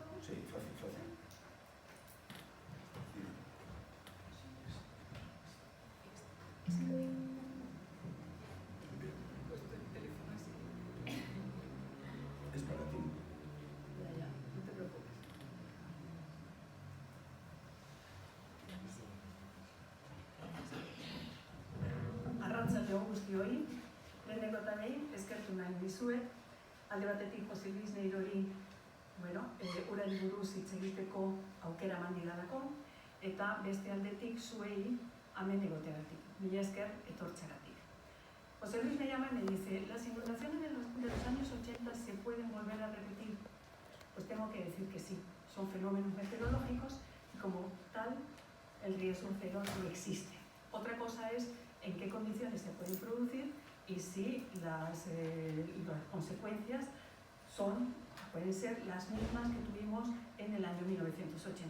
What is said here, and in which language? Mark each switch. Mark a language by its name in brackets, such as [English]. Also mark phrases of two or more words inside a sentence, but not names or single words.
[Spanish] Sí, fácil. Puesto el teléfono así. Es para ti. Ya, no te preocupes. [Basque] Arratsalde on guztioi, lehenengo eta behin eskertu nahi dizuet, alde batetik Jose Luis Neirori urari buruz hitz egiteko aukera eman didalako, eta beste aldetik zuei hemen egoteagatik. Mila esker etortzeagatik. [Spanish] José Luis me llama y me dice, ¿las inundaciones de los años 80 se pueden volver a repetir? Pues tengo que decir que sí, son fenómenos meteorológicos y como tal el riesgo cero no existe. Otra cosa es en qué condiciones se pueden producir y si las consecuencias pueden ser las mismas que tuvimos en el año 1983.